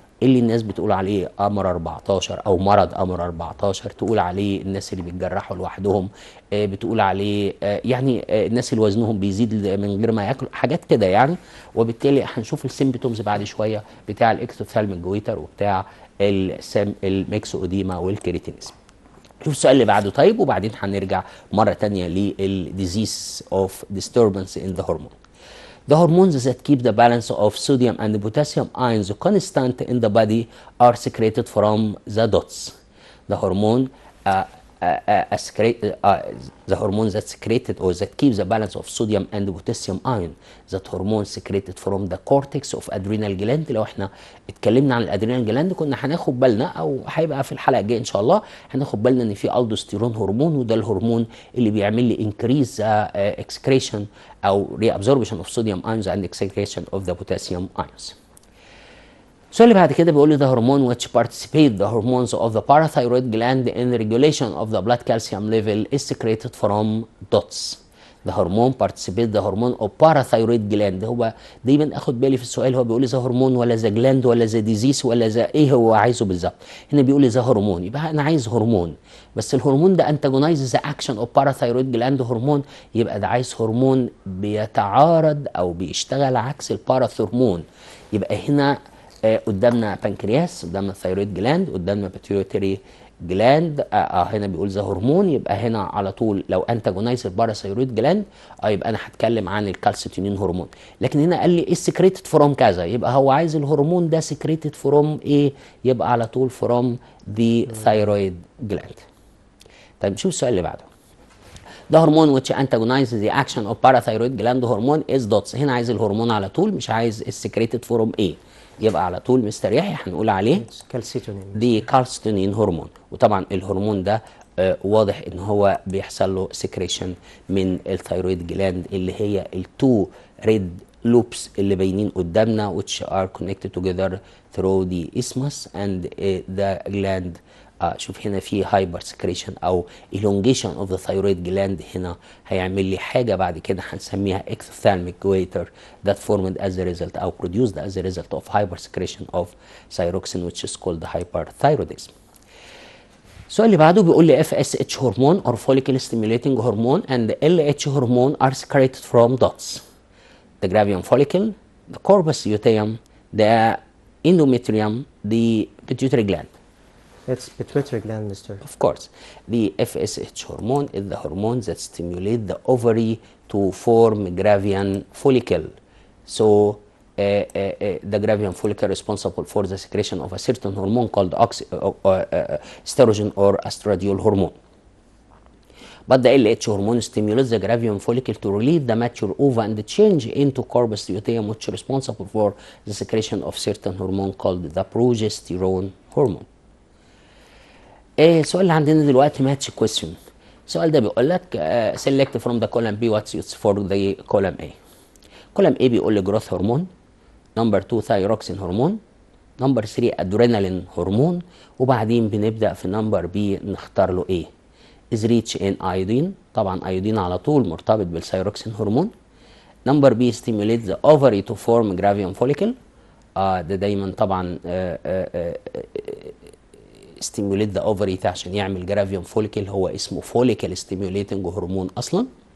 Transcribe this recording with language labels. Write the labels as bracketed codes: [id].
[ar] اللي الناس بتقول عليه امر 14 او مرض امر 14، تقول عليه الناس اللي بيتجرحوا لوحدهم، بتقول عليه يعني الناس اللي وزنهم بيزيد من غير ما ياكلوا، حاجات كده يعني. وبالتالي هنشوف السيمبتومز بعد شويه بتاع الاكتوثالميك جويتر وبتاع الميكسوديما والكريتينيزم. شوف السؤال اللي بعده طيب، وبعدين هنرجع مره ثانيه للديزيز اوف [en] disturbance in the hormone. The hormones that keep the balance of sodium and potassium ions constant in the body are secreted from the dots. The hormone the hormone that's secreted or that keeps the balance of sodium and potassium ion, that hormone secreted from the cortex of adrenal gland. [ar] لو احنا اتكلمنا عن الادرينال جلاند كنا هناخد بالنا، او هيبقى في الحلقه الجايه ان شاء الله هناخد بالنا ان في الدوستيرون هرمون، وده الهرمون اللي بيعمل لي [en] increase excretion [ar] او [en] reabsorption of sodium ions and excretion of the potassium ions. [ar] السؤال اللي بعد كده بيقول لي [en] the hormone which participate the hormones of the parathyroid gland in the regulation of the blood calcium level is secreted from dots. The hormone participate the hormone of parathyroid gland. [ar] هو دايما اخد بالي في السؤال هو بيقول لي ذا هرمون ولا ذا جلاند ولا ذا ديزيز ولا ذا ايه هو عايزه بالظبط. هنا بيقول لي ذا هرمون، يبقى انا عايز هرمون، بس الهرمون ده انتاجونايز ذا اكشن اوف باراثايرويد جلاند هرمون، يبقى ده عايز هرمون بيتعارض او بيشتغل عكس الباراثورمون. يبقى هنا قدامنا بنكرياس، قدامنا ثايرويد جلاند، قدامنا بيتيوتري جلاند. هنا بيقول ذا هرمون، يبقى هنا على طول لو انتاجونايز الباراثايرويد جلاند يبقى انا هتكلم عن الكالسيتونين هرمون. لكن هنا قال لي ايه سكريتد فروم كذا، يبقى هو عايز الهرمون ده سكريتد فروم ايه، يبقى على طول فروم ذا ثايرويد جلاند. طيب نشوف السؤال اللي بعده. [en] The hormone which antagonizes the action of parathyroid gland hormone is dots. [ar] هنا عايز الهرمون على طول، مش عايز السكريتد فروم ايه، يبقى على طول مستريحي هنقول عليه دي كالسيتونين هرمون. وطبعا الهرمون ده واضح ان هو بيحصل له سكريشن من الثايرويد جلاند اللي هي التو ريد لوبس اللي باينين قدامنا [en] which are connected together through the isthmus and the gland. [ar] شوف هنا في هايبر سكريشن او [en] elongation of the thyroid gland، [ar] هنا هيعمل لي حاجه بعد كده هنسميها [en] ectophthalmic goiter that formed as a result او produced as a result of hyper secretion of thyroxine which is called hyperthyroidism. [ar] السؤال اللي بعده بيقول لي [en] FSH hormone or follicle stimulating hormone and LH hormone are secreted from dots. The gravium follicle, the corpus luteum, the endometrium, the pituitary gland. It's pituitary gland, mister. Of course. The FSH hormone is the hormone that stimulates the ovary to form gravian follicle. So the gravian follicle responsible for the secretion of a certain hormone called estrogen or estradiol hormone. But the LH hormone stimulates the gravian follicle to release the mature ova and change into corpus luteum, which is responsible for the secretion of certain hormone called the progesterone hormone. [ar] السؤال اللي عندنا دلوقتي ماتش كويستشن. السؤال ده بيقول لك [en] select from the column B what's used for the column A. [ar] column A بيقول لي growth هرمون، نمبر 2 thyroxine هرمون، نمبر 3 ادرينالين هرمون، وبعدين بنبدا في نمبر B نختار له ايه. [en] is rich in iodine، [ar] طبعا ايودين على طول مرتبط بالثايروكسين هرمون. نمبر B [en] stimulates the ovary to form gravium follicle، [ar] ده دايما طبعا [en] stimulate the ovary [ar] عشان يعمل جرافيوم فوليكل، هو اسمه follicle stimulating هرمون اصلا.